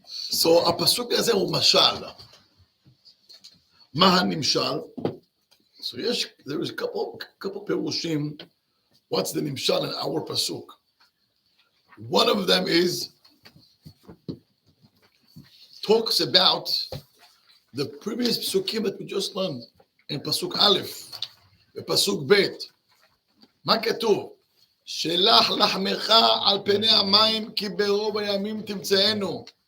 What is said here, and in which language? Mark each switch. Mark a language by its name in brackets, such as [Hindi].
[Hebrew] So הפסוק הזה הוא משל. מה הנמשל? [English] So there is a couple פירושים. What's the נמשל in our pasuk? One of them is talks about the previous psukim that we just learned in pasuk Aleph, בפסוק ב'. [Hebrew] מה כתוב? שלח לחמך על פני המים כי ברוב הימים תמצאנו.